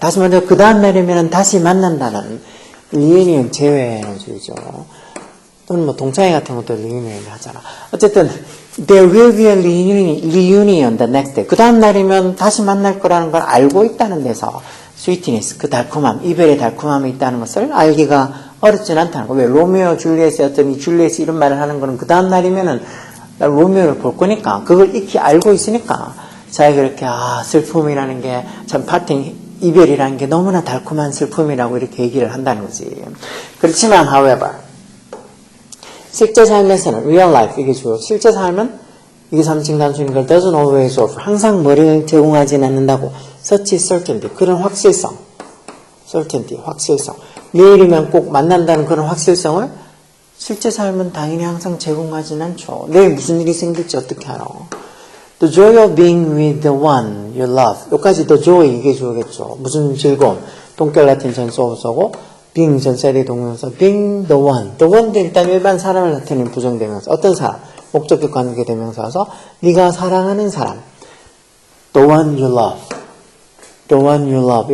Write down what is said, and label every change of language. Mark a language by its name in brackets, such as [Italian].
[Korean] 다시 말해서 그 다음날이면 다시 만난다는 reunion, 재회라는 소리죠. 또는 뭐 동창회 같은 것도 reunion을 하잖아. [English] 어쨌든 there will be a reunion the next day. [Korean] 그 다음 날이면 다시 만날 거라는 걸 알고 있다는 데서 sweetness, 그 달콤함, 이별의 달콤함이 있다는 것을 알기가 어렵진 않다는 거. 왜? 로미오 줄리엣의 어떤 이 줄리엣이 이런 말을 하는 거는 그 다음 날이면은 로미오를 볼 거니까 그걸 익히 알고 있으니까 자기가 이렇게 슬픔이라는 게 참 parting, 이별이라는 게 너무나 달콤한 슬픔이라고 이렇게 얘기를 한다는 거지. 그렇지만 however 실제 삶에서는 real life 이게 주요. 실제 삶은 이게 3층 단수인 걸 [English] doesn't always offer. [Korean] 항상 뭐를 제공하지는 않는다고. such certainty. 그런 확실성. certainty. 확실성. 내일이면 꼭 만난다는 그런 확실성을 실제 삶은 당연히 항상 제공하지는 않죠. 내일 무슨 일이 생길지 어떻게 알아. [English] The joy of being with the one you love. [Korean] 여기까지 the joy 이게 주어겠죠. 무슨 즐거움. 동결 라틴 전소어서고 being 전세대 동명사, being the one. the one도 일단 일반 사람을 나타내는 부정대명사. 어떤 사람? 목적격 관계 대명사여서 네가 사랑하는 사람. [English] the one you love. the one you love.